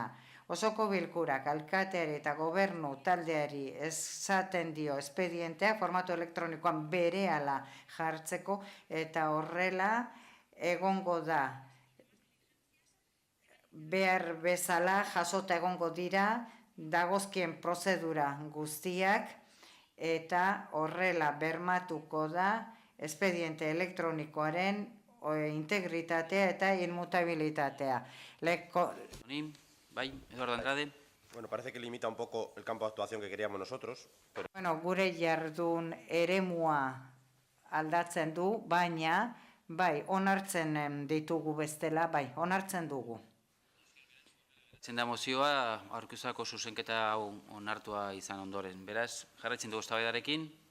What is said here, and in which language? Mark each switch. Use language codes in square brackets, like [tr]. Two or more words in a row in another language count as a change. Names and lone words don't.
[eu] Osoko bilkurak alkateari eta gobernu taldeari esaten dio espedientea formatu elektronikoan berehala jartzeko, eta horrela egongo da behar bezala jasota egongo dira dagozkien prozedura guztiak, eta horrela bermatuko da espediente elektronikoaren integritatea eta inmutabilitatea. Bai, Eduardo Andrade. [es] Bueno, parece que limita un poco el campo de actuación que queríamos nosotros. Pero... [eu] Bueno, gure jardun eremua aldatzen du, baina, bai, onartzen ditugu bestela, bai, onartzen dugu. Zenda mozioa, aurkezako zuzenketa hau onartua izan ondoren. Beraz, jarraitzen dugu eztabaidarekin.